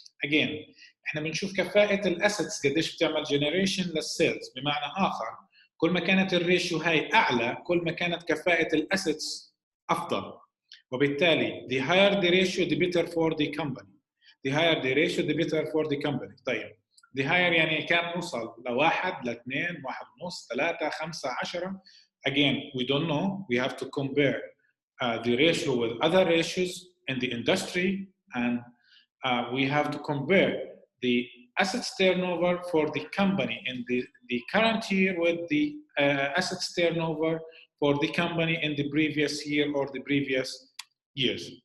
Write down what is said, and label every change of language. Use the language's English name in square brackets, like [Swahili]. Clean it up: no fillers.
[Arabic] Again, إحنا بنشوف كفاءة الأسيتس قديش بتعمل جنريشن للسيلز. بمعنى آخر كل ما كانت الريشيو هاي أعلى كل ما كانت كفاءة الأسيتس أفضل، وبالتالي [English] the higher the ratio the better for the company. The higher the ratio the better for the company. [Arabic] طيب [English] the higher [Arabic] يعني كان نوصل لواحد لاثنين واحد ونص ثلاثة خمسة 10. [English] Again, we don't know. We have to compare the ratio with other ratios in the industry, and we have to compare the assets turnover for the company in the current year with the assets turnover for the company in the previous year or the previous years.